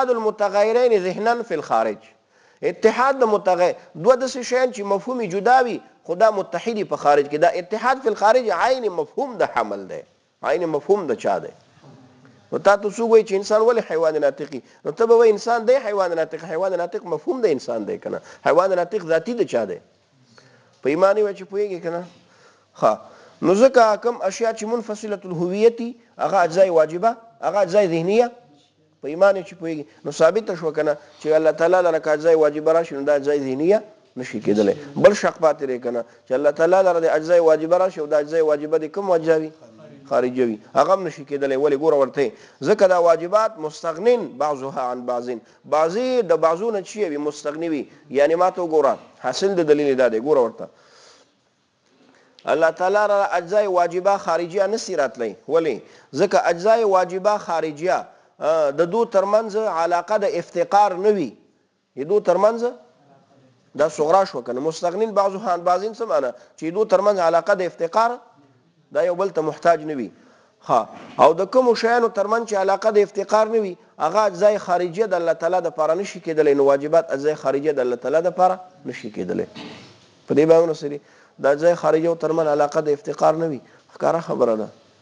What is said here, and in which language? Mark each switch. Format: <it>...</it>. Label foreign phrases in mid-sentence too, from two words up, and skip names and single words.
<ar>اتحاد المتغیرین ذهنا فی الخارج.</ar> <ps>اتحاد د متغیر دوه داسې شیان چې مفهوم جدا وي خو دا متحدي په خارج کې دا اتحاد فی الخارج عین مفهوم د حمل دی عین مفهوم د چا دی نو تا ته څوک وایي چې انسان ولې حیوان ناطقي نو ته به وایي انسان دی حیوان ناطق مفهوم د انسان دی که نه حیوان ناطق ذاتي د چا دی په ایمان یې وایي چې پوهېږې که نه ښه نو ځکه کوم اشیا چې منفصله الهویتي هغه اجزای واجبه هغه اجزای ذهنیه په ایمان چې پوهېږي نو ثابته شوه که نه چې الله تعالی لره که اجزای واجبه راشي نو دا اجزای ذهنیه نشي کېدلی بل شک پاتې دی که نه چې الله تعالی لره د اجزای واجبه راشي او دا اجزای واجبه د کوم اجزا وي خارجه وي هغه هم نشي کېدلی ولې ګوره ورته ځکه دا واجبات</ps> <ar>مستغنین بعضها عن بعضین</ar> <ps>بعضې د بعضو نه چې وي مستغني وي یعنې ما ته وګوره حاصل د دلیل دا دی ګوره ورته الله تعالی را اجزای واجبه خارجیه نسی راتلی ولې ځکه اجزای واجبه خارجیه د دو ترمنځ علاقه د افتقار نه وي د دو ترمنځ دا صغرا شو کنه</ps> <ar>مستغنین بعضها عن بعضین</ar> <ps>څه معنی چې دو ترمنځ علاقه د افتقار دا یو بل ته محتاج نه وي ها او د کوم شیانو ترمنځ چې علاقه د افتقار نه وي هغه اجزای خارجیه د الله تعالی د پاره نشي کېدلی نو واجبات اجزای خارجیه د الله تعالی د پاره نشي کېدلی په دې باندې سری د اجزای خارجیه او ترمن علاقه د افتقار نه وي ښکاره خبره ده</ps>